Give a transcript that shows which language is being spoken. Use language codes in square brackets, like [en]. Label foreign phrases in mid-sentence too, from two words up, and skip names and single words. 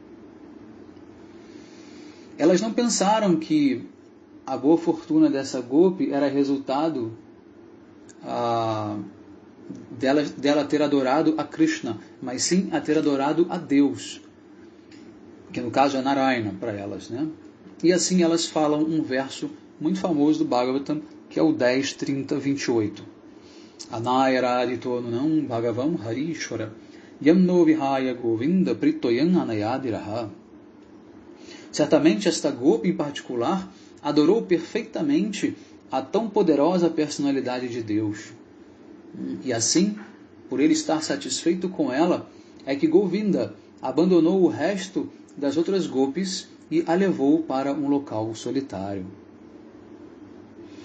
[pt] Elas não pensaram que a boa fortuna dessa gopi era resultado dela ter adorado a Krishna, mas sim a ter adorado a Deus, que no caso é Narayana para elas, né? E assim elas falam um verso muito famoso do Bhagavatam, que é o 10.30.28. [sa] Anayaradito nunam bhagavam harishwara yamno vihaya govinda pritoyan anayadiraha. [pt] Certamente esta gopi em particular adorou perfeitamente a tão poderosa personalidade de Deus. E assim, por ele estar satisfeito com ela, é que Govinda abandonou o resto das outras gopis e a levou para um local solitário.